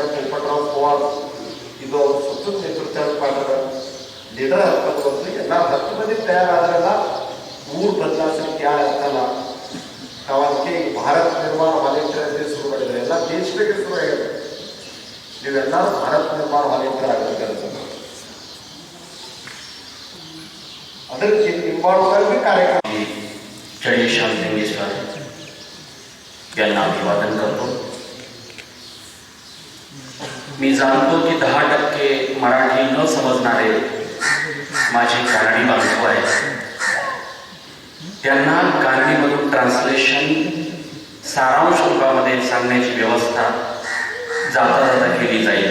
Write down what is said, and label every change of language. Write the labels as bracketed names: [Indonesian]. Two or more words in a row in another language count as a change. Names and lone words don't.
[Kannada] ಪೋಪಟ್ರಾವ್ ಪವಾರ್ ಇದು ಅವ್ರ ಸುತ್ತ ನೇತೃತ್ವ ಮಾಡಿದ ಲೀಡರ್ ಹತ್ಕೊಂಡು ಬಂದು ಎಲ್ಲ 10 ಮಂದಿ ತಯಾರಾದ್ರಲ್ಲ ಊರು ಬದಲಾಯಿಸಲಿಕ್ಕೆ ಯಾರು ಇರ್ತಲ್ಲ ನಾವು ಅದಕ್ಕೆ ಭಾರತ್ ನಿರ್ಮಾಣ ವಾಲಂಟಿಯರ್ ಅಂತ ಶುರು ಮಾಡಿದ್ರೆ ಎಲ್ಲ ದೇಶಕ್ಕೆ ಶುರು ಆಗಿದೆ ನೀವೆಲ್ಲರೂ ಭಾರತ್ ನಿರ್ಮಾಣ ವಾಲಂಟಿಯರ್ ಆಗಬೇಕು ಅದಕ್ಕೆ ನಿಂಬಾಳುವಾಗಿ ಕಾರ್ಯಕ್ರಮ [Marathi] चढी शांतलिंगेश्वर यांना अभिवादन करतो. मी जाणतो की 10% मराठी न समजणारे माझे कारणी बांधव आहेत. त्यांना कारणीमधून ट्रान्सलेशन सारांश रूपामध्ये सांगण्याची व्यवस्था जाता जाता केली जाईल.